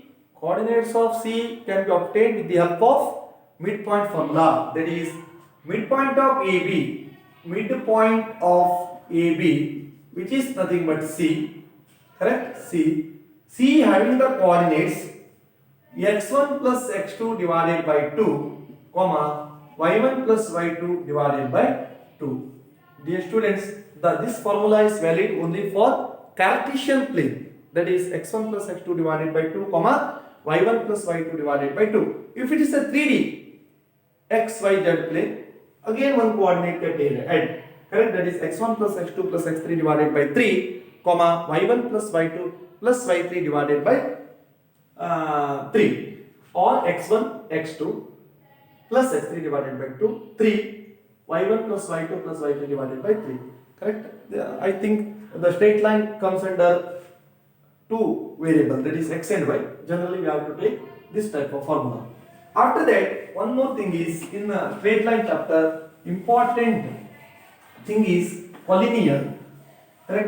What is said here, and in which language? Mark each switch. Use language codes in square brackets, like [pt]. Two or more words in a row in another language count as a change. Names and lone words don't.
[en] Coordinates of C can be obtained with the help of midpoint formula. That is midpoint of AB, which is nothing but C, correct? C having the coordinates x1 plus x2 divided by 2, comma, y1 plus y2 divided by 2. Dear students, this formula is valid only for Cartesian plane, that is x1 plus x2 divided by 2, comma, y1 plus y2 divided by 2. If it is a 3D x, y, z plane, again one coordinate get add, correct? That is x1 plus x2 plus x3 divided by 3, comma, y1 plus y2 plus y3 divided by 3, or x1 x2 plus x3 divided by 2, 3, y1 plus y2 plus y3 divided by 3, correct? I think the straight line comes under two variables, that is x and y. Generally we have to take this type of formula. After that, one more thing is, in the straight line chapter, important thing is collinear, correct?